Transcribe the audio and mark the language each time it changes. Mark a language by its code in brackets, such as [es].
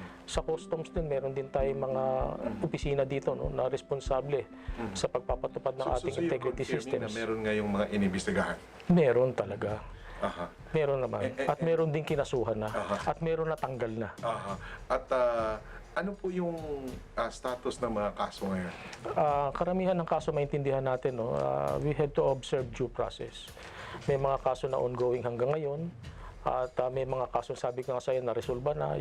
[tl] Sa Customs din, meron din tayong mga opisina dito, no, na responsable sa pagpapatupad ng ating [en] integrity systems. [tl] Na meron ngayong mga inimbestigahan? Meron talaga. Aha. Meron naman. At meron din kinasuhan na. At meron natanggal na. At ano po yung status ng mga kaso ngayon? Karamihan ng kaso maintindihan natin, no? [en] We had to observe due process. [tl] May mga kaso na ongoing hanggang ngayon. At may mga kaso, sabi ko nga sa'yo, na-resolve na.